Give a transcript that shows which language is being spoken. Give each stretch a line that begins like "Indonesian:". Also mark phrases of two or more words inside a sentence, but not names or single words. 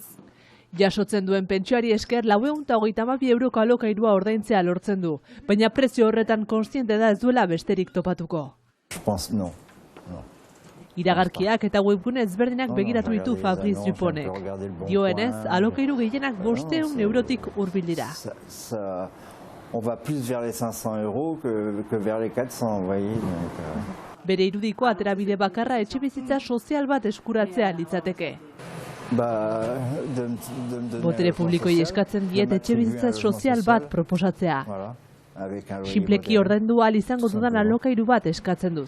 Basque: Jasotzen duen pentsioari esker 432 euroko alokairua ordaintzea lortzen du, baina prezio horretan kontziente da ez duela besterik topatuko. Iragarkiak eta webgune ezberdinak begiratu ditu Fabrice Dupontek. Dioenez, alokairu gehienak 500 eurotik hurbil dira.
French: On va plus vers les 500 euros que vers les 400, voyez.
Basque: Bere irudiko aterabide bakarra etxebizitza sozial bat eskuratzea litzateke. Botere publikoi eskatzen diet etxebizitza sozial bat proposatzea. Sinpleki ordaindu ahal izango dudan alokairu bat eskatzen dut.